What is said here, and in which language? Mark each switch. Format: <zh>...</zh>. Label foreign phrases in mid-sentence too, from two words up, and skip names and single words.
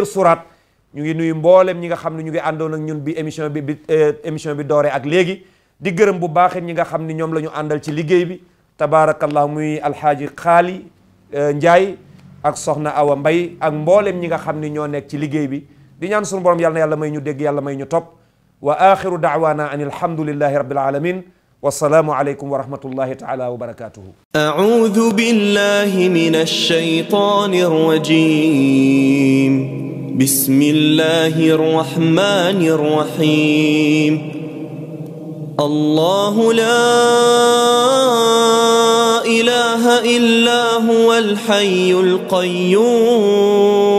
<wo>muy première surat ñu ngi nuyu mboolem ñi nga xam ne ñu ngi àndoon ak ñun bi émission bi dooree ak léegi di gërëm bu baax ñi nga xam ni ñoom la ñu àndal ci liggéey bi tabaarakallah muy alxaaji xaali Njaay ak soxna Awa Mbay ak mboolem ñi nga xam ni ñoo nekk ci liggéey bi di ñaan sunu borom yàlla na yàlla may ñu dégg yàlla may ñu topp</wo> <ar>وآخر دعوانا أن الحمد لله رب العالمين والسلام عليكم ورحمة الله تعالى وبركاته. أعوذ بالله من الشيطان الرجيم بسم الله الرحمن الرحيم الله لا إله إلا هو الحي القيوم</ar>